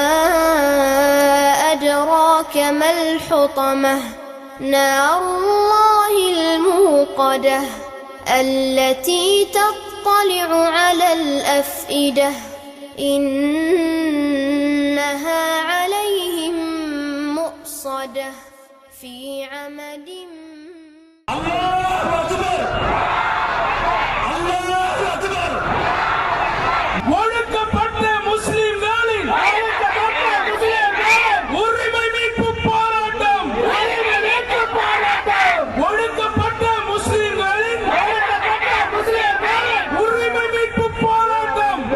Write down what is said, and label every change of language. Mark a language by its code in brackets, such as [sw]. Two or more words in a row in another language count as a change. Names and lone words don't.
[ar] أدراك ما الحطمة نار الله الموقدة التي تطلع على الأفئدة إنها عليهم مؤصدة في عمد. الله أكبر الله أكبر. [ta] ஒடுக்கப்பட்ட முஸ்லிம்களின் உரிமை மீட்பு போராட்டம். ஒடுக்கப்பட்ட முஸ்லிம்களின் உரிமை மீட்பு போராட்டம்.